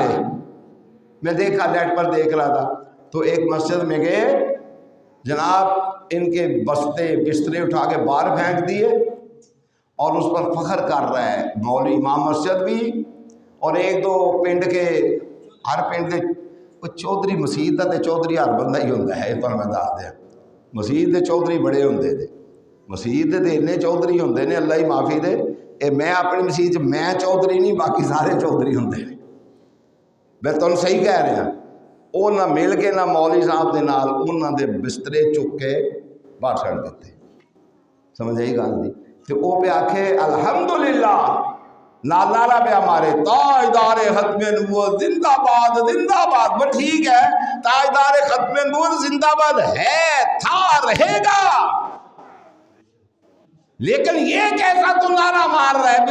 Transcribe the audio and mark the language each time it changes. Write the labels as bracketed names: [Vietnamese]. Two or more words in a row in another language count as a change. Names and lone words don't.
[Urdu] میں دیکھا، نیٹ پر دیکھ رہا تھا تو ایک مسجد میں گئے، جناب ان کے بستے بسترے اٹھا کے باہر پھینک دیے اور اس پر فخر کر رہا ہے مولوی امام مسجد بھی، اور ایک دو پنڈ کے، ہر پنڈ کے چودھری مسیح کا چودھری ہر بندہ ہی ہوتا ہے، یہ تو میں دس دیا، مسیح کے چودھری بڑے ہوندے تھے، [Punjabi] مسیح دے اتنے چودھری ہوندے نے، اللہ ہی معافی دے، اے میں اپنی مسیح میں چودھری نہیں، باقی سارے چودھری ہوندے نے۔ [Urdu] میں تمہیں صحیح کہہ رہا ہوں، [Punjabi] وہ نہ مل کے نہ مولوی صاحب دے نال انہاں دے بسترے چک کے باہر چھڑ دیتے، سمجھ آئی گل دی؟ تے وہ پہ آکھے الحمدللہ، نعرہ پہ ہمارے تاجدار ختم نبوت زندہ باد زندہ باد۔ [Urdu] وہ ٹھیک ہے، تاجدار ختم نبوت زندہ باد ہے، تھا، رہے گا، لیکن یہ کیسا تو نعرہ مار رہا ہے؟